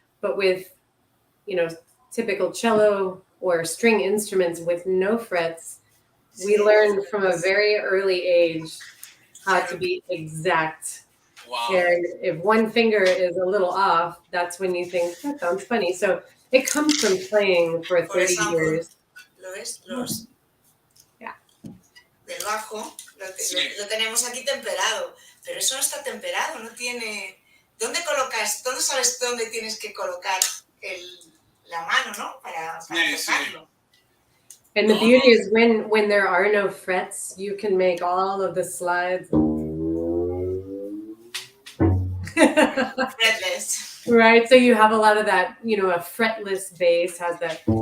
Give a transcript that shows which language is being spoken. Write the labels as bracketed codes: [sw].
[en] But with, typical cello or string instruments with no frets, we learn from a very early age how to be exact. Wow. And if one finger is a little off, that's when you think, that sounds funny. So it comes from playing for 30 years. [es] ¿Lo ves? [en] Yeah. [es] Del bajo, lo tenemos aquí temperado, pero eso no está temperado, no tiene... ¿Dónde sabes dónde tienes que colocar la mano, no? Para tocarlo. [en] And the beauty is when there are no frets, you can make all of the slides fretless. Right, so you have a lot of that, a fretless bass has that.